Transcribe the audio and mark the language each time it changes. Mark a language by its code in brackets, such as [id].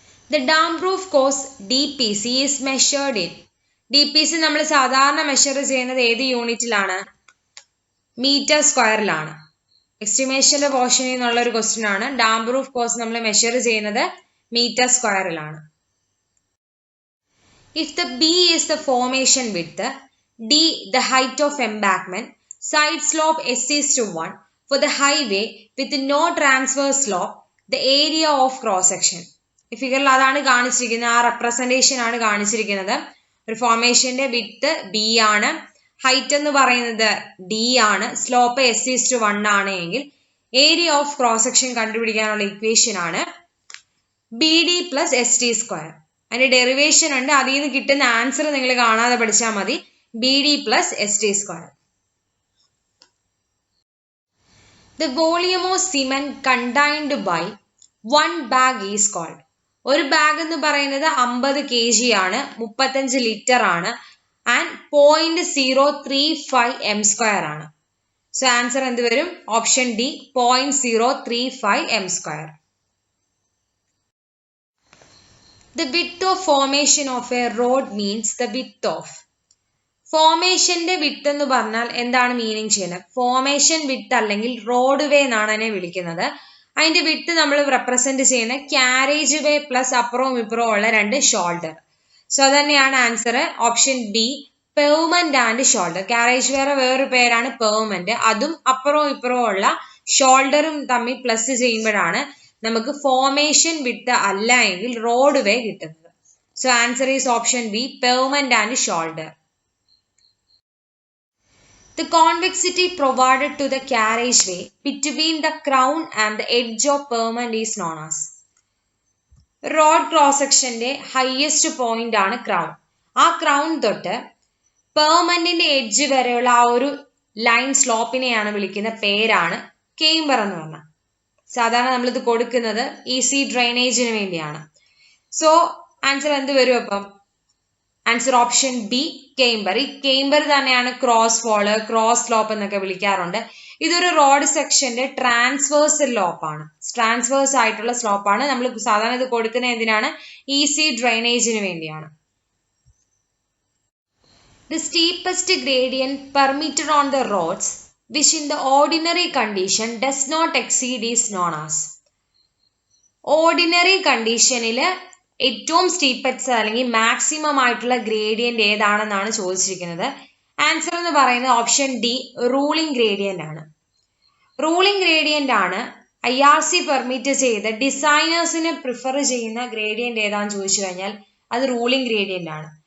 [en] The dam roof cost DPC is measured in. [ml] DPC നമ്മൾ സാധാരണ measure ചെയ്യുന്നത് ഏത് യൂണിറ്റിലാണ്? മീറ്റർ സ്ക്വയറിലാണ്. എസ്റ്റിമേഷന്റെ പോർഷനിൽ നിന്നുള്ള ഒരു ക്വസ്റ്റ്യൻ ആണ്. ഡാം റൂഫ് കോസ്റ്റ് നമ്മൾ മെഷർ ചെയ്യുന്നത് metre സ്ക്വയറിലാണ്. [en] If the B is the formation width, D the height of embankment, side slope S is to 1 for the highway with no transverse slope, the area of cross section. [ml] ഈ ഫിഗറിൽ അതാണ് കാണിച്ചിരിക്കുന്നത്, ആ representation ആണ് കാണിച്ചിരിക്കുന്നത്. ഒരു ഫോർമേഷന്റെ width B ആണ്, height എന്ന് പറയുന്നത് ഡി ആണ്, സ്ലോപ്പ് എസ് ഈസ് ടു 1 ആണ് എങ്കിൽ ഏരിയ ഓഫ് ക്രോസ് സെക്ഷൻ കണ്ടുപിടിക്കാനുള്ള ഇക്വേഷൻ ആണ് B D plus S T square. അതിന്റെ ഡെറിവേഷൻ ഉണ്ട്, അതിൽ നിന്ന് കിട്ടുന്ന ആൻസർ നിങ്ങൾ കാണാതെ പഠിച്ചാൽ മതി. [en] B D plus S T square. The volume of cement contained by 1 bag is called. [ml] ഒരു ബാഗ് എന്ന് പറയുന്നത് 50 kg ആണ്, 35 ലിറ്റർ ആണ്, ആൻഡ് 0.035 m² ആണ്. സോ ആൻസർ എന്ത് വരും? Option D 0.035 m². [en] The width of formation of a road means the width of. [ml] ഫോർമേഷന്റെ width എന്ന് പറഞ്ഞാൽ എന്താണ് മീനിങ് ചെയ്യുന്നത്? ഫോർമേഷൻ വിഡ്ത്ത് അല്ലെങ്കിൽ റോഡ് വേ എന്നാണ് അതിനെ വിളിക്കുന്നത്. അതിന്റെ വിഡ്ത്ത് നമ്മൾ റെപ്രസെന്റ് ചെയ്യുന്ന ക്യാരേജ് വേ പ്ലസ് അപ്പുറവും ഇപ്പുറവും ഉള്ള 2 ഷോൾഡർ. [en] so [ml] അതന്നെയാണ് [en] Answer option B permanent and shoulder. [ml] Carriage വേറെ വേറൊരു പേരാണ് പെർമനന്റ്. അതും അപ്പുറവും ഇപ്പുറവും ഉള്ള ഷോൾഡറും തമ്മിൽ പ്ലസ് ചെയ്യുമ്പോഴാണ് നമുക്ക് ഫോർമേഷൻ വിഡ്ത്ത് അല്ല എങ്കിൽ റോഡ് വേ കിട്ടുന്നത്. [en] So answer is option B permanent and shoulder. The convexity provided to the carriageway between the crown and the edge of pavement is known as. [ml] Road cross സെക്ഷന്റെ highest point ആണ് crown. ആ crown തൊട്ട് പെർമനന്റിന്റെ edge വരെയുള്ള ആ ഒരു line സ്ലോപ്പിനെയാണ് വിളിക്കുന്ന പേരാണ് camber എന്ന് പറഞ്ഞാൽ. സാധാരണ നമ്മളിത് കൊടുക്കുന്നത് ഈസി ഡ്രെയിനേജിന് വേണ്ടിയാണ്. സോ ആൻസർ എന്ത് വരും അപ്പം? Answer option B camber. ഈ കേംബർ തന്നെയാണ് ക്രോസ് ഫോള്, ക്രോസ് സ്ലോപ്പ് എന്നൊക്കെ വിളിക്കാറുണ്ട്. ഇതൊരു റോഡ് സെക്ഷന്റെ ട്രാൻസ്വേഴ്സൽ സ്ലോപ്പാണ്, ട്രാൻസ്വേഴ്സ് ആയിട്ടുള്ള സ്ലോപ്പാണ്. നമ്മൾ സാധാരണ ഇത് കൊടുക്കുന്നത് എന്തിനാണ്? ഈസി ഡ്രെയിനേജിന് വേണ്ടിയാണ്. [en] The steepest gradient permitted on the roads which in the ordinary condition does not exceed is known as. [ml] Ordinary കണ്ടീഷനിൽ ഏറ്റവും സ്റ്റീപ്പസ്റ്റ് അല്ലെങ്കിൽ മാക്സിമം ആയിട്ടുള്ള ഗ്രേഡിയന്റ് ഏതാണെന്നാണ് ചോദിച്ചിരിക്കുന്നത്. ആൻസർ എന്ന് പറയുന്നത് ഓപ്ഷൻ ഡി റൂളിംഗ് ഗ്രേഡിയന്റ് ആണ്. റൂളിംഗ് ഗ്രേഡിയന്റ് ആണ് IRC പെർമിറ്റ് ചെയ്ത് ഡിസൈനേഴ്സിന് പ്രിഫർ ചെയ്യുന്ന ഗ്രേഡിയന്റ് ഏതാണെന്ന് ചോദിച്ചു കഴിഞ്ഞാൽ അത് റൂളിംഗ് ഗ്രേഡിയന്റ് ആണ്.